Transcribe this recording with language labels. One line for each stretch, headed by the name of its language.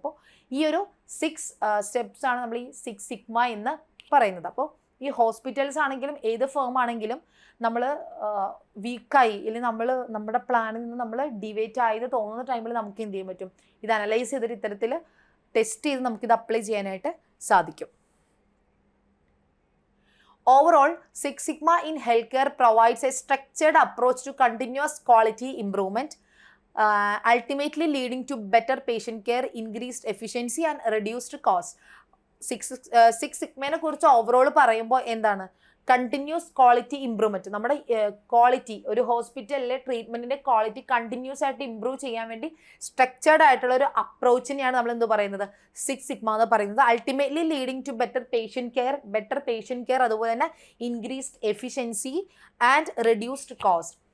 Malayalam: അപ്പോൾ ഈ ഒരു 6 സ്റ്റെപ്സ് ആണ് നമ്മൾ ഈ 6 സിഗ്മ എന്ന് പറയുന്നത്. അപ്പോൾ ഈ ഹോസ്പിറ്റൽസ് ആണെങ്കിലും ഏത് ഫേം ആണെങ്കിലും നമ്മൾ വീക്കായി അല്ലെങ്കിൽ നമ്മൾ നമ്മുടെ പ്ലാനിൽ നിന്ന് നമ്മൾ ഡിവേറ്റ് ആയത് തോന്നുന്ന ടൈമിൽ നമുക്ക് എന്ത് ചെയ്യാൻ പറ്റും, ഇത് അനലൈസ് ചെയ്തിട്ട് ഇത്തരത്തിൽ ടെസ്റ്റ് ചെയ്ത് നമുക്കിത് അപ്ലൈ ചെയ്യാനായിട്ട് സാധിക്കും.
English: Overall, Six Sigma in healthcare provides a structured approach to continuous quality improvement, ultimately leading to better patient care, increased efficiency and reduced cost.
Malayalam: Six Sigma കുറിച്ച് ഓവറോൾ പറയുമ്പോൾ എന്താണ്, കണ്ടിന്യൂസ് ക്വാളിറ്റി ഇമ്പ്രൂവ്മെൻറ്റ്. നമ്മുടെ quality, ഒരു ഹോസ്പിറ്റലിലെ ട്രീറ്റ്മെൻറ്റിൻ്റെ quality continuous ആയിട്ട് improve ചെയ്യാൻ വേണ്ടി structured ആയിട്ടുള്ള ഒരു അപ്രോച്ചിനെയാണ് നമ്മൾ എന്ത് പറയുന്നത്, 6 സിഗ്മ എന്ന് പറയുന്നത്.
English: ultimately leading to better patient care,
Malayalam: അതുപോലെ തന്നെ
English: Increased efficiency and reduced cost.